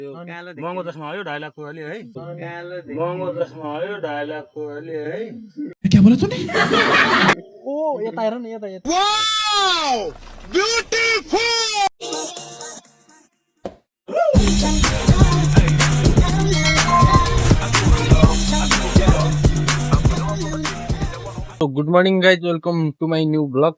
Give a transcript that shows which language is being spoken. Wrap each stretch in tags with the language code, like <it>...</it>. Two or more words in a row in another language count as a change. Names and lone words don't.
<ne>महँगो चस्मा हो यो 2.5 लाख को अलि है महँगो चस्मा हो यो 2.5 लाख को अलि है</ne> <hi>क्या बोला तूने?</hi> <ne>ओ यता हेर न यता यता</ne> <en>wow beautiful good morning guys welcome to my new vlog.</en>